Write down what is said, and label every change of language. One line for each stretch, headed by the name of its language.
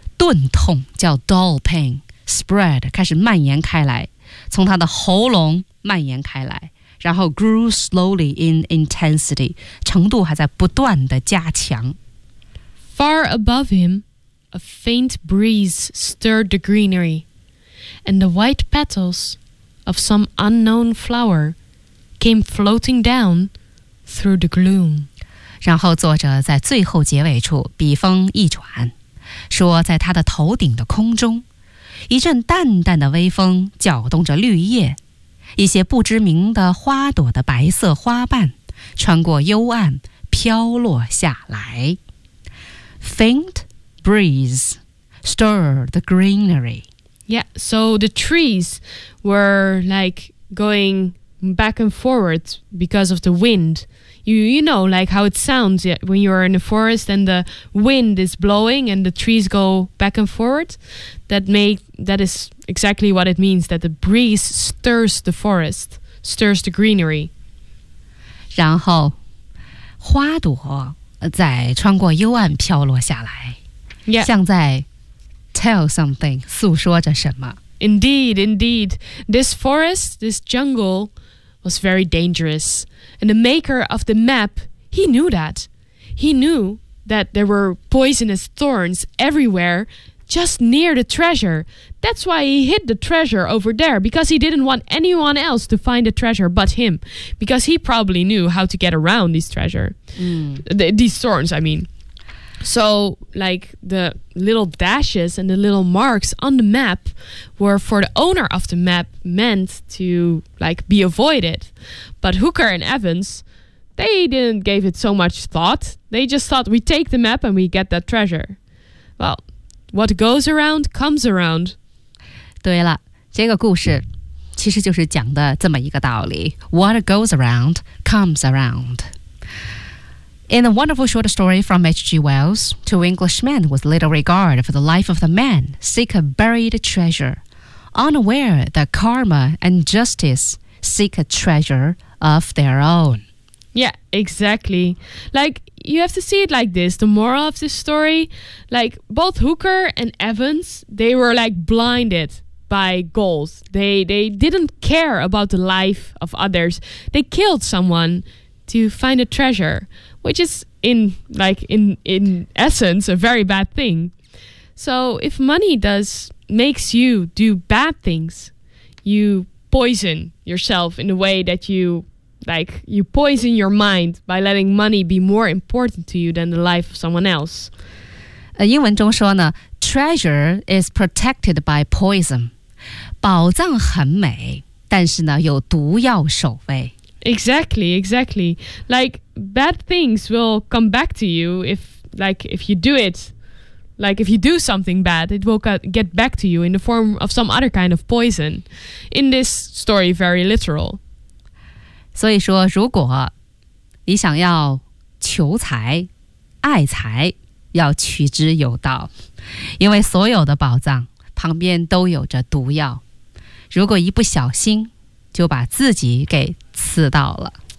Chinese: 钝痛叫
English: dull pain spread
Chinese: 开始蔓延开来从他的喉咙蔓延开来然后
English: grew slowly in intensity,
Chinese: 程度还在不断地加强。
English: Far above him, a faint breeze stirred the greenery, and the white petals of some unknown flower came floating down through the gloom.
Chinese: 然后作者在最后结尾处笔锋一转，说在他的头顶的空中，一阵淡淡的微风搅动着绿叶。一些不知名的花朵的白色花瓣穿过幽暗飘落下来
English: Faint breeze stir the greenery Yeah, so the trees were like going back and forward because of the wind You know like how it sounds when you are in a forest and the wind is blowing and the trees go back and forward That is exactly what it means, that the breeze stirs the forest, stirs the greenery.
Chinese: 然后花朵在穿过幽暗飘落下来、
English: yeah.
Chinese: 像在
English: tell something,
Chinese: 诉说着什么。
English: Indeed, indeed. This forest, this jungle, was very dangerous. And the maker of the map, he knew that. He knew that there were poisonous thorns everywhere,Just near the treasure. That's why he hid the treasure over there, because he didn't want anyone else to find the treasure but him, because he probably knew how to get around this treasure.、These thorns, I mean. So, like, the little dashes and the little marks on the map were for the owner of the map meant to, like, be avoided. But Hooker and Evans, they didn't give it so much thought. They just thought, we take the map and we get that treasure. Well,What goes around comes around.
Chinese: 对了，这个故事其实就是讲的这么一个道理。
English: What goes around comes around. In a wonderful short story from H.G. Wells, two Englishmen with little regard for the life of the man seek a buried treasure, unaware that karma and justice seek a treasure of their own. Yeah, exactly. Like,You have to see it like this. The moral of this story, like both Hooker and Evans, they were like blinded by goals. They didn't care about the life of others. They killed someone to find a treasure, which is in essence a very bad thing. So if money makes you do bad things, you poison yourself in the way that you poison your mind by letting money be more important to you than the life of someone else.
Chinese: 英文中说呢，
English: treasure is protected by poison.
Chinese: 宝藏很美，但是呢，有毒药守卫。
English: Exactly, exactly. Like, bad things will come back to you if you do something bad, it will get back to you in the form of some other kind of poison. In this story, very literal.
Chinese: 所以说，如果你想要求财、爱财，要取之有道，因为所有的宝藏旁边都有着毒药，如果一不小心就把自己给刺到了。